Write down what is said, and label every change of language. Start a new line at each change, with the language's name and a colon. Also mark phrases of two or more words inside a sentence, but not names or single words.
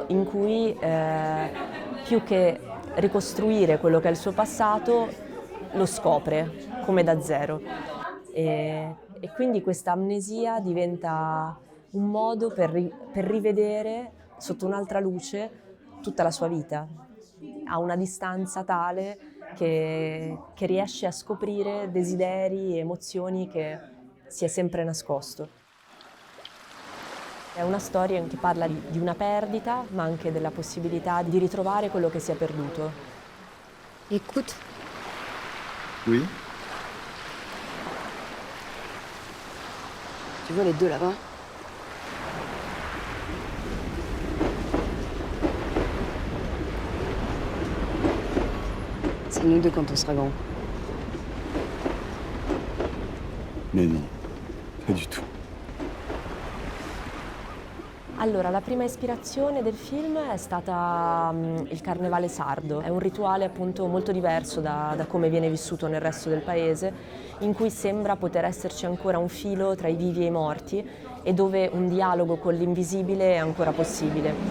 Italian: in cui più che ricostruire quello che è il suo passato lo scopre come da zero e quindi questa amnesia diventa un modo per rivedere sotto un'altra luce tutta la sua vita, a una distanza tale che riesce a scoprire desideri e emozioni che si è sempre nascosto. È una storia che parla di una perdita, ma anche della possibilità di ritrovare quello che si è perduto.
French: Écoute. Oui. Tu vois les deux là-bas? C'est nous deux quand on sera grand. Mais non, pas du tout.
Italian: Allora, la prima ispirazione del film è stata il carnevale sardo. È un rituale appunto molto diverso da come viene vissuto nel resto del paese, in cui sembra poter esserci ancora un filo tra i vivi e i morti e dove un dialogo con l'invisibile è ancora possibile.